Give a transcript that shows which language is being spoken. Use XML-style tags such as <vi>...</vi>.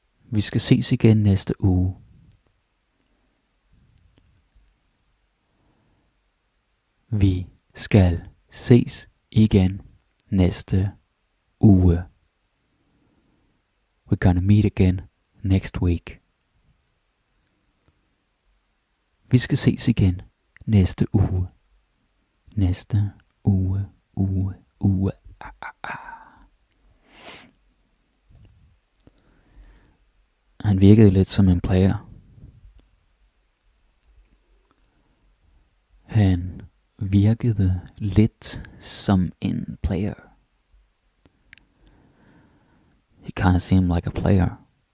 <da>Vi skal ses igen næste uge. Vi skal ses igen næste uge.</da> <en>We're gonna meet again next week.</en> <da>Vi skal ses igen næste uge. Næste uge. Han virkede lidt som en player. Han virkede lidt som en player.</da> <en>He kind of seemed like a player.</en>